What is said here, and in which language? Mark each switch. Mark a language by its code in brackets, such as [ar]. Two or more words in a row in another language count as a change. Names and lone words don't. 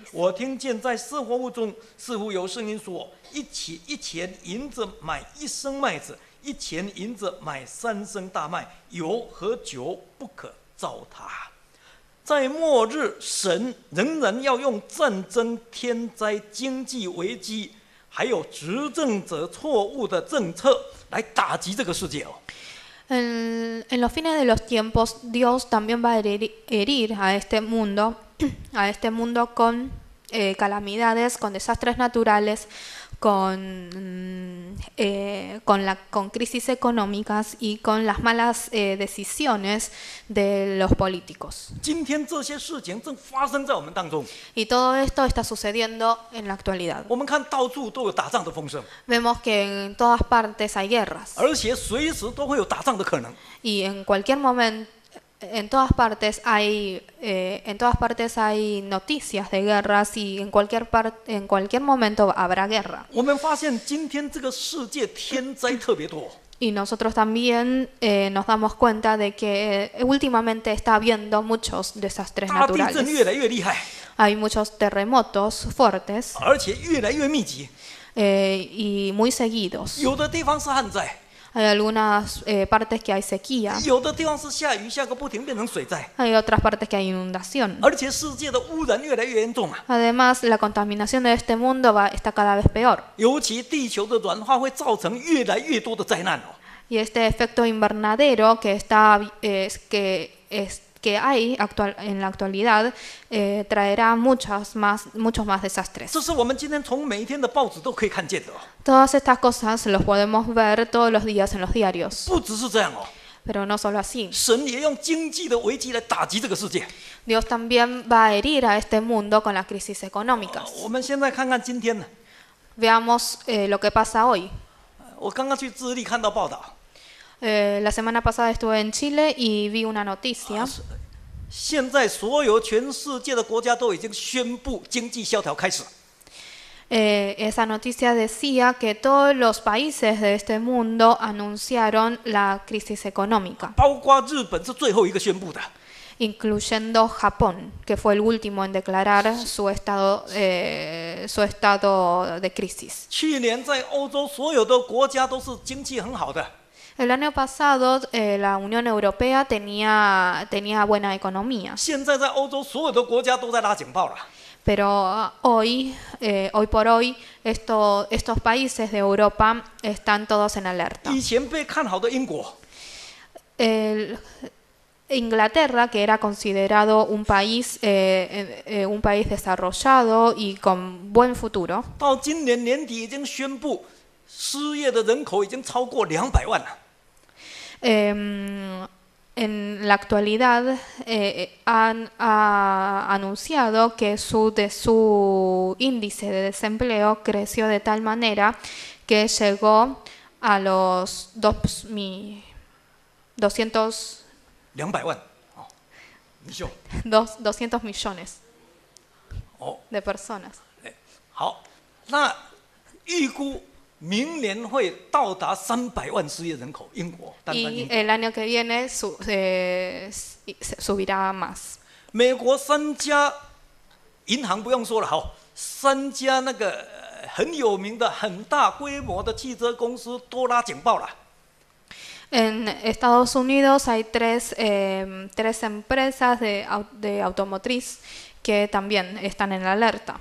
[zh] 我听见在四活物中似乎有声音说：“一钱银子买1升麦子，1钱银子买3升大麦，油和酒不可糟蹋。” 在末日，神仍然要用战争、天灾、经济危机，还有执政者错误的政策来打击这个世界哦。 [es] En los fines de los tiempos, Dios también va a herir a este mundo con calamidades, con desastres naturales, con crisis económicas y con las malas decisiones de los políticos. [zh] 今天这些事情正发生在我们当中， [es] Y todo esto está sucediendo en la actualidad. [zh] 我们看到处都有打仗的风声， [es] Vemos que en todas partes hay guerras [zh] 而且随时都会有打仗的可能。 [es] y en cualquier momento, en todas partes hay noticias de guerras y en cualquier momento habrá guerra. [zh] 我们发现今天这个世界天灾特别多， [es] Y nosotros también nos damos cuenta de que últimamente está habiendo muchos desastres [zh] 大地震越 [es] naturales. [zh] 来越厉害， [es] Hay muchos terremotos fuertes [zh] 而且越来越密集。 [es] y muy seguidos. [zh] 有的地方是旱灾， [es] Hay algunas partes que hay sequía, [zh] 有的地方是下雨下个不停变成水灾， [es] hay otras partes que hay inundación. [zh] 而且世界的污染越来越严重啊！ [es] Además, la contaminación de este mundo está cada vez peor. [zh] 尤其地球的软化会造成越来越多的灾难哦。 [es] Y este efecto invernadero que hay en la actualidad traerá muchos más desastres. [zh] 这是我们今天从每一天的报纸都可以看见的哦。 [es] Todas estas cosas los podemos ver todos los días en los diarios. [zh] 不只是这样哦， [es] Pero no solo así. [zh] 神也用经济的危机来打击这个世界。 [es] Dios también va a herir a este mundo con las crisis económicas. [zh] 我们现在看看今天呢， [es] Veamos lo que pasa hoy. [zh] 我刚刚去智利看到报道， [es] La semana pasada estuve en Chile y vi una noticia. [zh] 现在所有全世界的国家都已经宣布经济萧条开始。 [es] Esa noticia decía que todos los países de este mundo anunciaron la crisis económica, [zh] 包括日本是最后一个宣布的。 [es] incluyendo Japón, que fue el último en declarar su estado de crisis. [zh] 去年在欧洲所有的国家都是经济很好的， [es] El año pasado la Unión Europea tenía buena economía, [zh] 现在在欧洲所有的国家都在拉警报了。 [es] pero hoy por hoy, estos países de Europa están todos en alerta. [zh] 以前被看好的英国， [es] Inglaterra, que era considerado un país desarrollado y con buen futuro, [zh] 到今年年底已经宣布，失业的人口已经超过200万了。 [es] en la actualidad ha anunciado que su índice de desempleo creció de tal manera que llegó a los 200 [zh] 200 万，哦，你秀， [es] 200 millones 哦， de personas. [zh] 好，那预估明年会到达300万失业人口，英国，单单 [es] Y [zh] 英国。 [es] el año que viene subirá más. [zh] 美国3家银行不用说了，好，3家那个很有名的、很大规模的汽车公司都拉警报了。 [es] En Estados Unidos hay tres empresas de automotriz que también están en alerta.